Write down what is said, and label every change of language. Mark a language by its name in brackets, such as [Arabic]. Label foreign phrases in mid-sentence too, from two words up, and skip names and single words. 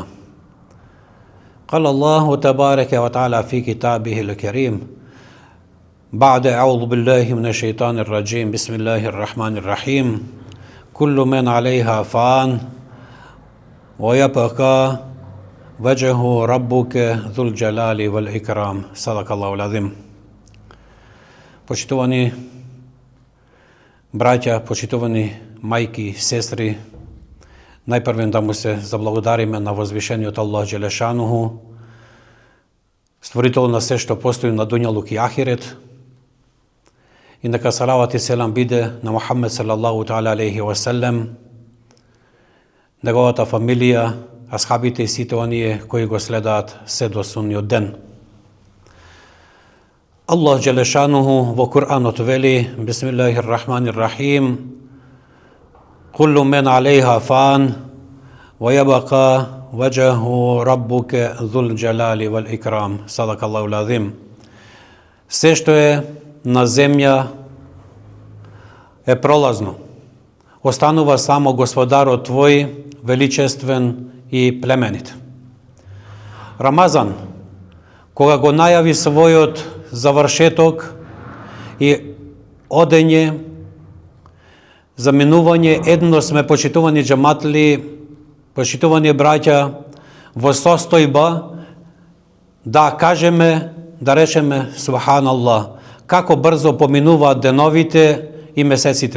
[Arabic] قال الله تبارك وتعالى في كتابه الكريم بعد أعوذ بالله من الشيطان الرجيم بسم الله الرحمن الرحيم كل من عليها فان ويبقى وجه ربك ذو الجلال والإكرام. صدق الله العظيم. [Macedonian] Почитувани браќа, почитувани мајки, сестри, најпрвен да му се заблагодариме на возвишениот [Arabic] الله جل شأنه, [Macedonian] створител на се што постои на дуњалук и ахирет, и нека салават и селам биде на Мухаммед [Arabic] صلى الله تعالى عليه وسلم, [Macedonian] неговата фамилија, асхабите и сите оние кои го следаат се до судниот ден. [Arabic] الله جل شأنه [Macedonian] во Куранот вели [Arabic] بسم الله الرحمن الرحيم كل من عليها فان ويبقى وجه ربك ذو الجلال والإكرام. صدق الله العظيم. [Macedonian] Се што е на земја е пролазно. Останува само Господарот твој, величествен и племенит. Рамазан, кога го најави својот завршеток и одење, заминување, едно сме почитувани джаматли, почитувани браќа, во состојба да кажеме, да речеме Субханаллах, како брзо поминуваат деновите и месеците.